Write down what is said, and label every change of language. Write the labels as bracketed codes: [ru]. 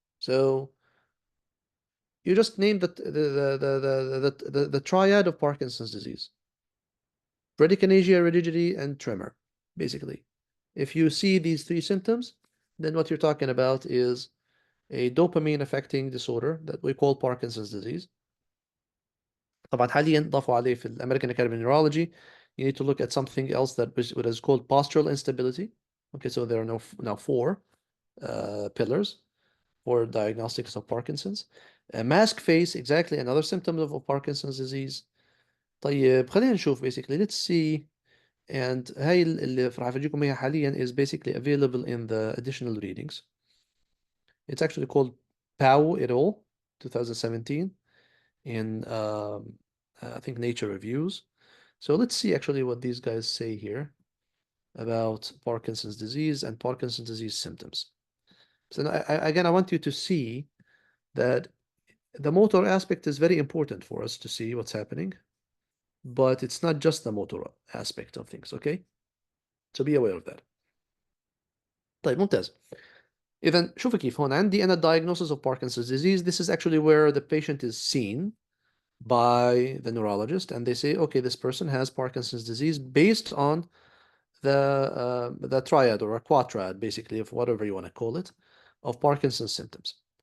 [en] So you just named the triad of Parkinson's disease. Bradykinesia, rigidity, and tremor, basically. If you see these three symptoms, then what you're talking about is a dopamine affecting disorder that we call Parkinson's disease. [ar] طبعا حاليا ضافوا عليه في American Academy of Neurology. [en] You need to look at something else that is called postural instability. Okay, so there are now four pillars for diagnostics of Parkinson's. Mask face, exactly another symptom of Parkinson's disease. طيب خلينا نشوف basically let's see, and هاي اللي راح افرجيكم اياها حاليا is basically available in the additional readings. It's actually called POW et al. 2017 in I think Nature Reviews. So let's see actually what these guys say here about Parkinson's disease and Parkinson's disease symptoms. So again, I want you to see that the motor aspect is very important for us to see what's happening, but it's not just the motor aspect of things, okay? So be aware of that. طيب ممتاز. [ar] إذا شوف كيف هون عندي أنا diagnosis of Parkinson's disease. [en] This is actually where the patient is seen by the neurologist, and they say, okay, this person has Parkinson's disease based on the triad or a quadrad, basically, of whatever you want to call it, of Parkinson's symptoms.